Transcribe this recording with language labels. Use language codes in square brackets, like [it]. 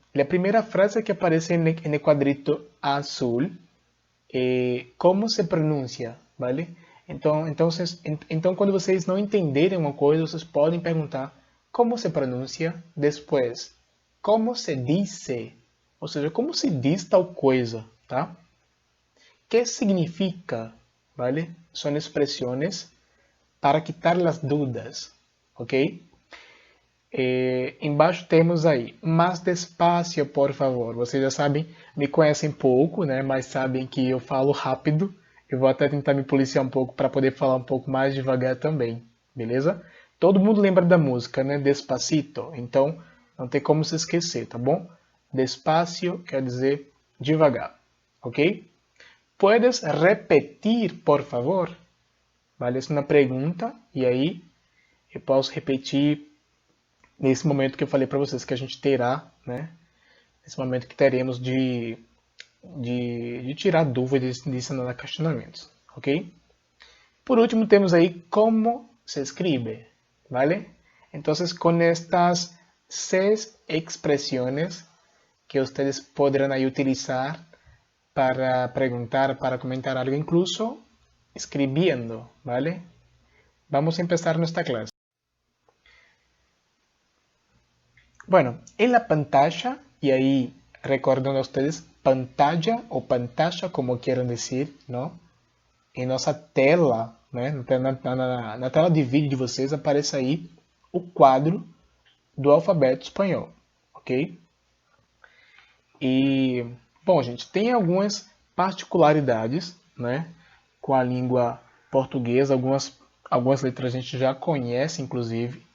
[pt] A primeira frase que aparece no quadrito azul é como se pronuncia, ¿vale? Então, quando vocês não entenderem uma coisa, vocês podem perguntar como se pronuncia, depois como se dice, ou seja, como se diz tal coisa, tá? [es] ¿Qué significa? ¿Vale? Son expresiones para quitar las dudas, ¿ok? [pt] Embaixo temos aí, mais despacio, por favor. Vocês já sabem, me conhecem pouco, né? Mas sabem que eu falo rápido. Eu vou até tentar me policiar um pouco para poder falar um pouco mais devagar também, beleza? Todo mundo lembra da música, né? Despacito. Então, não tem como se esquecer, tá bom? Despacio quer dizer devagar, ok? [es] ¿Puedes repetir, por favor? [pt] Vale, essa é uma pergunta, e aí eu posso repetir nesse momento que eu falei para vocês que a gente terá, né? Nesse momento que teremos de tirar dúvidas e ensinar questionamentos, ok? Por último, temos aí como se escreve, ¿vale? [es] Entonces, con estas 6 expresiones que ustedes podrán ahí utilizar para preguntar, para comentar algo, incluso escribiendo, ¿vale? Vamos a empezar nuestra clase. Bueno, en la pantalla, y ahí recordando a ustedes, pantalla o pantalla, como quieran decir, ¿no? [pt] Em nossa tela, né? Na tela de vídeo de vocês, aparece aí o quadro do alfabeto espanhol, ok? E, bom, gente, tem algumas particularidades, né, com a língua portuguesa, algumas letras a gente já conhece, inclusive,